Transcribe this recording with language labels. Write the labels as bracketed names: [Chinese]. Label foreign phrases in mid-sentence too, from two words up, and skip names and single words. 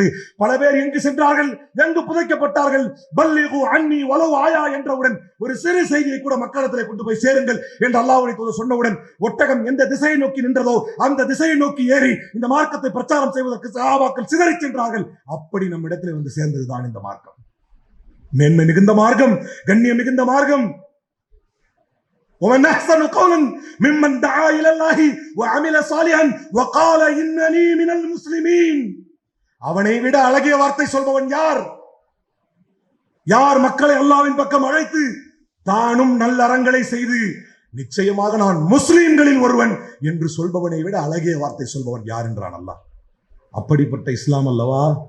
[Tamil] பல பேர் எங்கு சென்றார்கள், எங்கு புதைக்கப்பட்டார்கள், [Arabic] بلغوا عني ولو آية [Tamil] என்றவுடன் ஒரு சிறு செய்தியை கூட மக்களிடத்திலே கொண்டு போய் சேருங்கள் என்று அல்லாஹ்வுடைய தூதர் சொன்னவுடன் ஒட்டகம் எந்த திசையை நோக்கி நின்றதோ அந்த திசையை நோக்கி ஏறி இந்த மார்க்கத்தை பிரச்சாரம் செய்வதற்கு சஹாபாக்கள் சிதறி சென்றார்கள். அப்படி நம்ம இடத்துல வந்து சேர்ந்ததுதான் இந்த மார்க்கம். மேன்மை மிகுந்த மார்க்கம், கண்ணியம் மிகுந்த மார்க்கம். [Arabic] ومن احسن قولا ممن دعا الى الله وعمل صالحا وقال انني من المسلمين. [Tamil] அவனை விட அழகிய வார்த்தை சொல்பவன் யார்? யார் மக்களை அல்லாஹ்வின் பக்கம் அழைத்து தானும் நல்ல அறங்களை செய்து நிச்சயமாக நான் முஸ்லிம்களில் ஒருவன் என்று சொல்பவனை விட அழகிய வார்த்தை சொல்பவன் யார் என்றான் அல்லாஹ். அப்படிப்பட்ட இஸ்லாம் அல்லவா.